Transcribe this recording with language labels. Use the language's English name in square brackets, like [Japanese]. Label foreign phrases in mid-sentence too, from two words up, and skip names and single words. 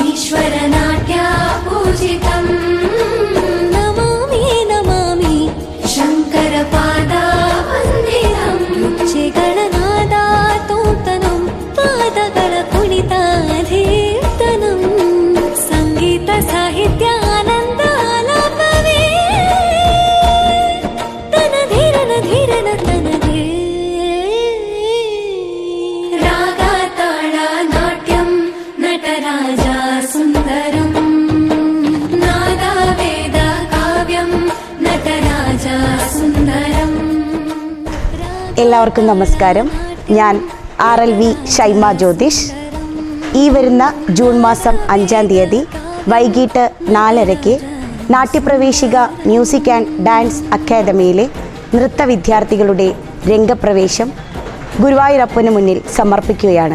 [Sanskrit] ईश्वरनाट्य पूजितम् नमामि नमामि शङ्करपादा वन्दितम् [Kannada] ರುಚಿ ಗಣನಾದ ತೋಂತನಂ ಪಾದಗಳ ಕುಣಿತಾಧೀರ್ತನಂ ಸಂಗೀತ ಸಾಹಿತ್ಯ ಆನಂದ ಆಲಾಪವೇ ತನಧೀರನ ಧೀರನ ತನದೇ [Sanskrit] राग ताल नाट्यं नटराज सुन्दरम् नाद वेद काव्यं नटराज सुन्दरम् [Malayalam] എല്ലാവർക്കും നമസ്കാരം. ഞാൻ RLV ഷൈമ ജ്യോതിഷ്. ഈ വരുന്ന ജൂൺ മാസം 5-ാം തീയതി വൈകിട്ട് 4:30 നാട്യപ്രവേശിക മ്യൂസിക് ആൻഡ് ഡാൻസ് അക്കാദമിയിലെ നൃത്ത വിദ്യാർത്ഥികളുടെ രംഗപ്രവേശം ഗുരുവായൂരപ്പന് മുന്നിൽ സമർപ്പിക്കുകയാണ്.